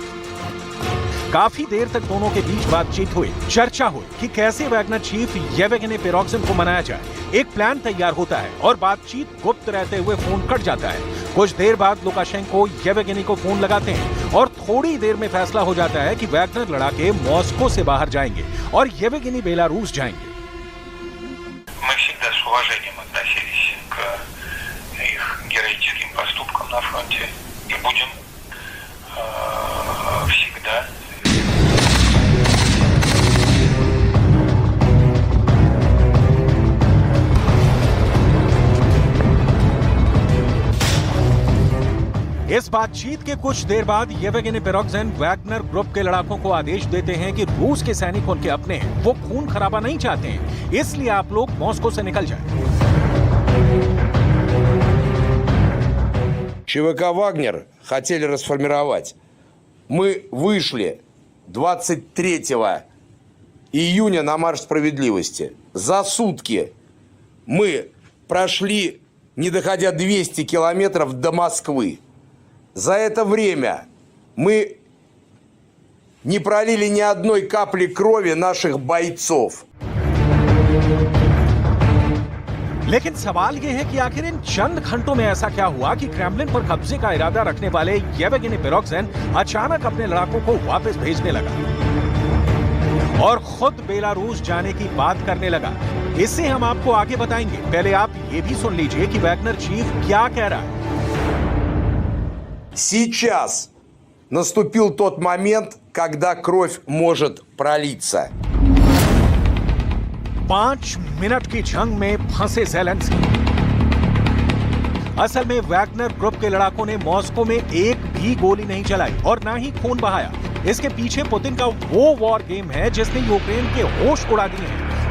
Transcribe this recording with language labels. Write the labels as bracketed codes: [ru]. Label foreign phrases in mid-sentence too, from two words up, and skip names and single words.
[hi] काफी देर तक दोनों के बीच बातचीत हुई, चर्चा हुई कि कैसे वैगनर चीफ येवगेनी प्रिगोजिन को मनाया जाए। एक प्लान तैयार होता है और बातचीत गुप्त रहते हुए फोन कट जाता है। कुछ देर बाद लुकाशेंको येवगेनी को फोन लगाते हैं और थोड़ी देर में फैसला हो जाता है कि वैगनर लड़ाके मॉस्को से बाहर जाएंगे और येवगेनी बेलारूस जाएंगे। [ru] Мы всегда с уважением относились к их героическим поступкам на фронте и будем всегда. [hi] इस बातचीत के कुछ देर बाद येवगेनी प्रिगोजिन वैगनर ग्रुप के लड़ाकों को आदेश देते हैं कि रूस के सैनिक उनके अपने हैं, वो खून खराबा नहीं चाहते हैं, इसलिए आप लोग मॉस्को से निकल जाएं। [ru] ЧВК «Вагнер» хотели расформировать. Мы вышли 23 июня на марш справедливости. За сутки мы прошли, не доходя 200 километров до Москвы. За это время мы не пролили ни одной капли крови наших бойцов. [hi] लेकिन सवाल यह है कि आखिर इन चंद घंटों में ऐसा क्या हुआ कि क्रेमलिन पर कब्जे का इरादा रखने वाले येवगेनी प्रिगोजिन अचानक अपने लड़ाकों को वापस भेजने लगा और खुद बेलारूस जाने की बात करने लगा। इसे हम आपको आगे बताएंगे। पहले आप ये भी सुन लीजिए कि वैगनर चीफ क्या कह रहा है। [ru] Сейчас наступил тот момент, когда кровь может пролиться. [hi] 5 मिनट की जंग में फंसे ज़ेलेंस्की। असल में वैगनर ग्रुप के लड़ाकों ने मॉस्को में एक भी गोली नहीं चलाई और ना ही खून बहाया। इसके पीछे पुतिन का वो [en] war game [hi] है जिसने यूक्रेन के होश उड़ा दिए हैं।